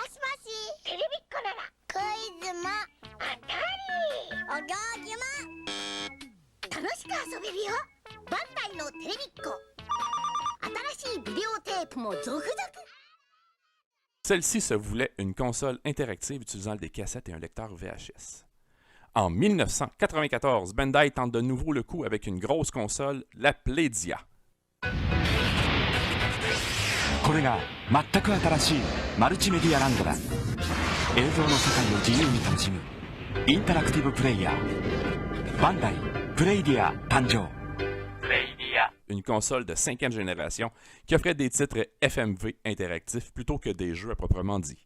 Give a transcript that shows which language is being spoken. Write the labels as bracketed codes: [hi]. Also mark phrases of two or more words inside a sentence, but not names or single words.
[fr] Celle-ci se voulait une console interactive utilisant des cassettes et un lecteur VHS. En 1994, Bandai tente de nouveau le coup avec une grosse console, la Playdia. [ja] これが全く新しいマルチメディアランドだ。映像の世界を自由に楽しむインタラクティブプレイヤー。バンダイプレイディア誕生。 [fr] Une console de 5e génération qui offrait des titres FMV interactifs plutôt que des jeux à proprement dit.